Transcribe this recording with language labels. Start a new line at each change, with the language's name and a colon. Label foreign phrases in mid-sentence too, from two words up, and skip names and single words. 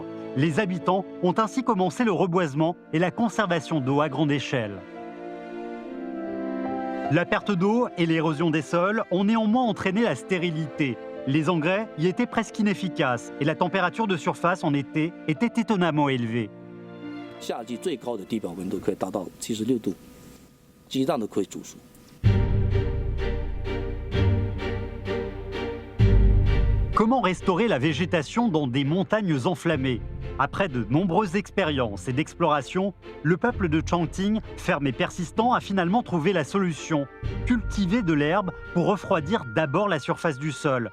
French: Les habitants ont ainsi commencé le reboisement et la conservation d'eau à grande échelle. La perte d'eau et l'érosion des sols ont néanmoins entraîné la stérilité. Les engrais y étaient presque inefficaces et la température de surface en été était étonnamment élevée.
Chinese: 夏季最高的地表温度可以达到76度，鸡蛋都可以煮熟。
French: Comment restaurer la végétation dans des montagnes enflammées? Après de nombreuses expériences et d'explorations, le peuple de Changting, ferme et persistant, a finalement trouvé la solution. Cultiver de l'herbe pour refroidir d'abord la surface du sol.